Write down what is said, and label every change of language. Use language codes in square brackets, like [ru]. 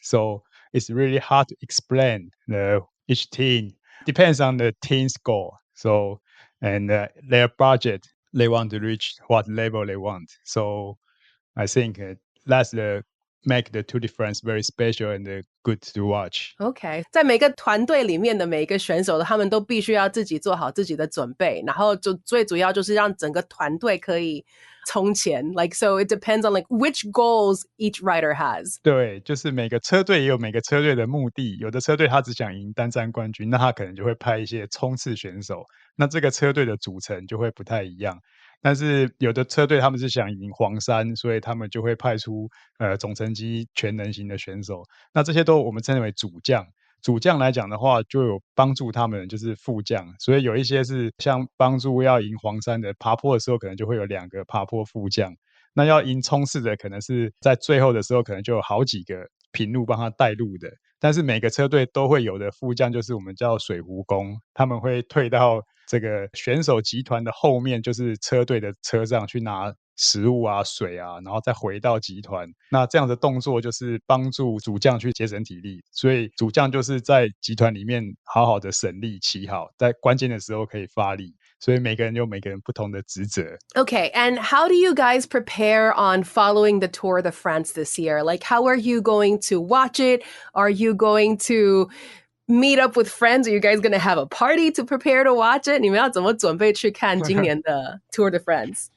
[en] So it's really hard to explain each team. Depends on the team's goal. So and their budget, they want to reach what level they want. So I think that's make the two difference very special and good to watch. [zh] OK， 在每个团队里面的每一个选手，他们都必须要自己做好自己的准备，然后就最主要就是让整个团队可以冲前。 [en] Like so, it depends on like which goals each rider has. [zh] 对，就是每个车队也有每个车队的目的，有的车队他只想赢单站冠军，那他可能就会派一些冲刺选手，那这个车队的组成就会不太一样。但是有的车队他们是想赢黄山，所以他们就会派出总成绩全能型的选手。那这些都我们称为主将。主将来讲的话，就有帮助他们就是副将，所以有一些是像帮助要赢黄山的爬坡的时候，可能就会有2个爬坡副将。那要赢冲刺的，可能是在最后的时候，可能就有好几个平路帮他带路的。但是每个车队都会有的副将，就是我们叫水壶工，他们会退到这个选手集团的后面，就是车队的车上去拿食物啊、水啊，然后再回到集团。那这样的动作就是帮助主将去节省体力，所以主将就是在集团里面好好的省力骑好，在关键的时候可以发力。所以每个人有每个人不同的职责。 [en] Okay, and how do you guys prepare on following the Tour de France this year? Like, how are you going to watch it? Are you going to meet up with friends? Are you guys going to have a party to prepare to watch it? [zh] 你们要怎么准备去看今年的 Tour de France?